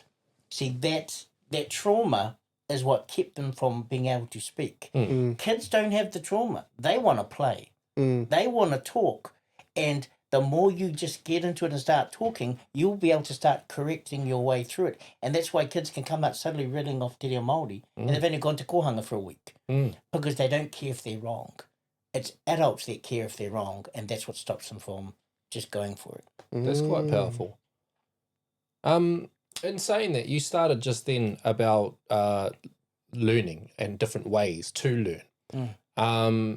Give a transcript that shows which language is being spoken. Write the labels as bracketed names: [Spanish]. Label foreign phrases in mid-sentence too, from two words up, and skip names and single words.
[English] See, that trauma is what kept them from being able to speak. Kids don't have the trauma. They want to play. They want to talk, and the more you just get into it and start talking, you'll be able to start correcting your way through it. And that's why kids can come out suddenly reeling off te reo Māori, and they've only gone to kohanga for a week, because they don't care if they're wrong. It's adults that care if they're wrong, and that's what stops them from just going for it. That's quite powerful. In saying that, you started just then about learning and different ways to learn.